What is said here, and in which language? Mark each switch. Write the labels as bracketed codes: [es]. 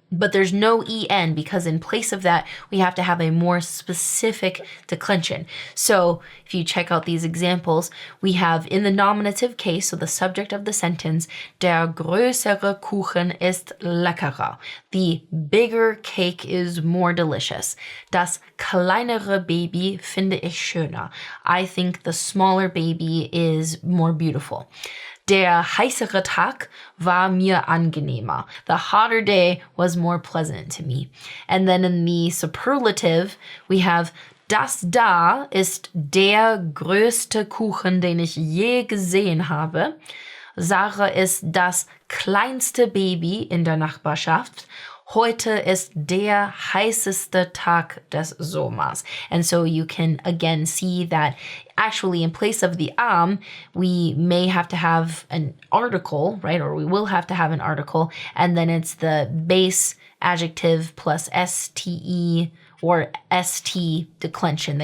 [en] But there's no en because in place of that, we have to have a more specific declension. So if you check out these examples, we have in the nominative case, so the subject of the sentence, [de] der größere Kuchen ist leckerer. [en] The bigger cake is more delicious. [de] Das kleinere Baby finde ich schöner. [en] I think the smaller baby is more beautiful. [de] Der heißere Tag war mir angenehmer. [en] The hotter day was more pleasant to me. And then in the superlative, we have [de] das da ist der größte Kuchen, den ich je gesehen habe. Sarah ist das kleinste Baby in der Nachbarschaft. Heute ist der heißeste Tag des Sommers. [en] And so you can again see that actually in place of the we may have to have an article, right? Or we will have to have an article, and then it's the base adjective plus ste or st declension.